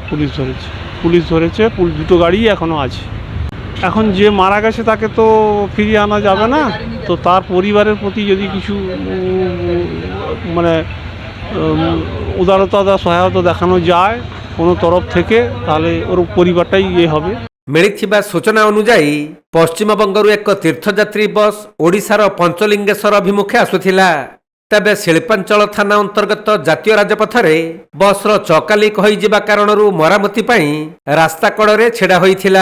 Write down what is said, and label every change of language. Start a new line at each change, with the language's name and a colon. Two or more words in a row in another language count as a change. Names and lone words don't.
Bangla: দুটো গাড়ি এখনও আছে। এখন যে মারা গেছে তাকে তো ফিরিয়ে আনা যাবে না, তো তার পরিবারের প্রতি যদি কিছু মানে উদারতা সহায়তা দেখানো যায় কোনো তরফ থেকে, তাহলে ওর পরিবারটাই হবে।
Odia: ମିଳିଥିବା ସୂଚନା ଅନୁଯାୟୀ ପଶ୍ଚିମବଙ୍ଗରୁ ଏକ ତୀର୍ଥଯାତ୍ରୀ ବସ୍ ଓଡ଼ିଶାର ପଞ୍ଚଲିଙ୍ଗେଶ୍ୱର ଅଭିମୁଖେ ଆସୁଥିଲା। ତେବେ ଶିଳ୍ପାଞ୍ଚଳ ଥାନା ଅନ୍ତର୍ଗତ ଜାତୀୟ ରାଜପଥରେ ବସ୍ର ଚକା ଲିକ୍ ହୋଇଯିବା କାରଣରୁ ମରାମତି ପାଇଁ ରାସ୍ତା କଡ଼ରେ ଛିଡ଼ା ହୋଇଥିଲା।